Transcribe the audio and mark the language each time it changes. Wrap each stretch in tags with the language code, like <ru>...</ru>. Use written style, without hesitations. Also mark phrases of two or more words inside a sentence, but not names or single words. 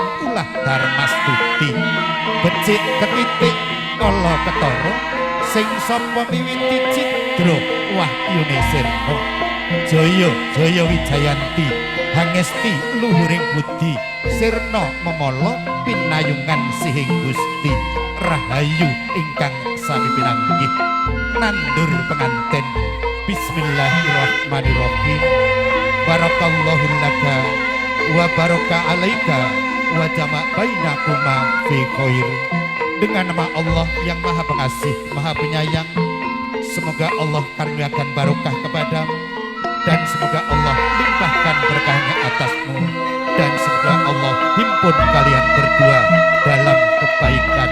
<jv>ulah Darmastuti becik ketitik ala ketara sing sapa miwiti Citra Wahyune Sirna Jaya Jaya Wijayanti Hangesti luhuring budi Sirna memala pinayungan sihing Gusti Rahayu ingkang sami pinanggih nandur penganten Bismillahirrahmanirrahim.</jv> <ar>بارك الله لك وبارك عليك وجمع بينكما في خير.</ar> <id>Dengan nama Allah yang Maha Pengasih, Maha Penyayang, semoga Allah karuniakan barokah kepadamu dan semoga Allah limpahkan berkahnya atasmu dan semoga Allah himpun kalian berdua dalam kebaikan.</id>